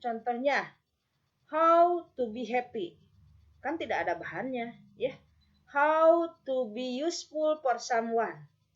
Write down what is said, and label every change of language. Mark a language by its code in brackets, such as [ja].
[id] Contohnya, [en] how to be happy. [id] Kan tidak ada bahannya, ya. [en] How to be useful for someone.